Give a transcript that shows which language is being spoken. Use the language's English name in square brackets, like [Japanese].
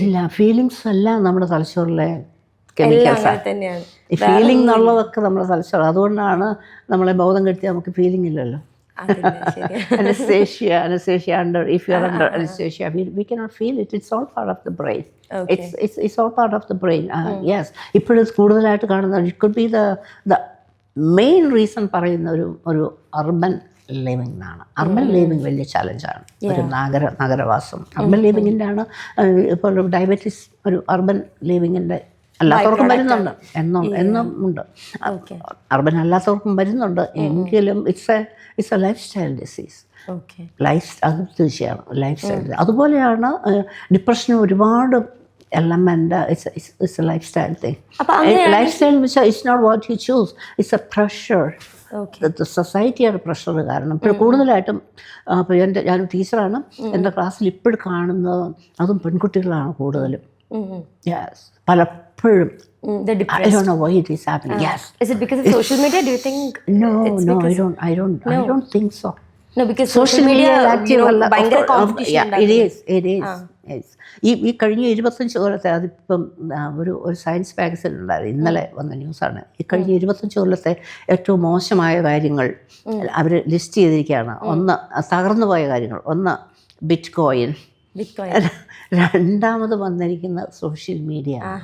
[Malayalam] ഇല്ല, ഫീലിങ്സ് എല്ലാം നമ്മുടെ തലച്ചോറിലെ കെമിക്കൽസ് തന്നെയാണ്. ഈ ഫീലിംഗ് എന്നുള്ളതൊക്കെ നമ്മുടെ തലച്ചോറ്. അതുകൊണ്ടാണ് നമ്മളെ ബോധം കെടുത്തിയാൽ നമുക്ക് ഫീലിംഗ് ഇല്ലല്ലോ. [English] Anesthesia under, if you are under anesthesia, we cannot feel it. It's all part of the brain. It's all part of the brain. Yes. [Malayalam] ഇപ്പോഴും കൂടുതലായിട്ട് കാണുന്ന [English] it could be the main reason [Malayalam] പറയുന്ന ഒരു urban living എന്നാണ്. Urban living വലിയ ചലഞ്ചാണ്. ഒരു നഗരവാസം urban ലിവിങ്ങിൻ്റെ ആണ്. ഇപ്പോൾ ഡയബറ്റീസ് ഒരു അർബൻ ലിവിങ്ങിൻ്റെ അല്ലാത്തവർക്കും വരുന്നുണ്ട്, എന്നും ഉണ്ട്. അർബൻ അല്ലാത്തവർക്കും വരുന്നുണ്ട്. എങ്കിലും [English] It's a lifestyle disease. [Malayalam] അത് തീർച്ചയാണ് ലൈഫ് സ്റ്റൈൽ. അതുപോലെയാണ് ഡിപ്രഷന് ഒരുപാട് element. [English] It's a lifestyle thing. Lifestyle it's not what you choose, it's a pressure. [Malayalam] സൊസൈറ്റിയുടെ പ്രഷർ കാരണം ഇപ്പോൾ കൂടുതലായിട്ടും ഇപ്പോൾ ഞാനൊരു ടീച്ചറാണ്. എൻ്റെ ക്ലാസ്സിൽ ഇപ്പോഴും കാണുന്നത് അതും പെൺകുട്ടികളാണ് കൂടുതലും. [English] yes, [Malayalam] പലപ്പോഴും [English] I don't know why it is happening. Yes. Is it because of social media? Do you think? No, I don't think so. No, because social media active ഭയങ്കര competition. It is. [Malayalam] ഈ കഴിഞ്ഞ 25 കൊല്ലത്തെ, അതിപ്പം ഒരു science magazine ഉണ്ടായിരുന്നു, ഇന്നലെ വന്ന ന്യൂസാണ്. ഈ കഴിഞ്ഞ 25 കൊല്ലത്തെ ഏറ്റവും മോശമായ കാര്യങ്ങൾ അവർ ലിസ്റ്റ് ചെയ്തിരിക്കുകയാണ്. ഒന്ന് തകർന്നു പോയ കാര്യങ്ങൾ, ഒന്ന് ബിറ്റ് കോയിൻ, രണ്ടാമത് വന്നിരിക്കുന്ന സോഷ്യൽ മീഡിയ.